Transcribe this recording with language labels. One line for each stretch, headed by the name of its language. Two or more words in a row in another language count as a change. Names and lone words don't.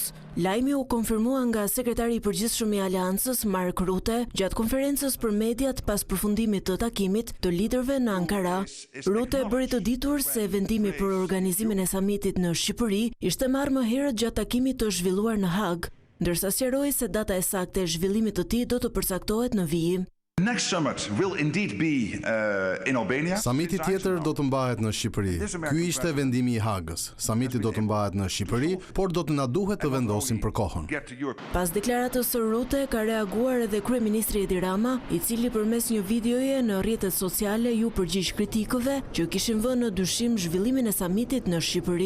Albanian: Lajmi u konfirmua nga sekretari i përgjithshëm i Aleancës Mark Rutte gjatë konferencës për mediat pas përfundimit të takimit të liderëve në Ankara. Rutte bëri të ditur se vendimi për organizimin e samitit në Shqipëri ishte marrë më herët gjatë takimit të zhvilluar në Hag, ndërsa sqaroi se data e saktë e zhvillimit të tij do të përcaktohet në vijim.
English: Next summit will indeed be in Albania.
Albanian: Samiti tjetër do të mbahet në Shqipëri. Ky ishte vendimi i Hagës. Samiti do të mbahet në Shqipëri, por do të na duhet të vendosim për kohën. Pas deklaratës së Rutte ka reaguar edhe kryeministri Edi Rama, i cili përmes një videoje në rrjetet sociale ju përgjigj kritikëve që kishin vënë në dyshim zhvillimin e samitit në Shqipëri.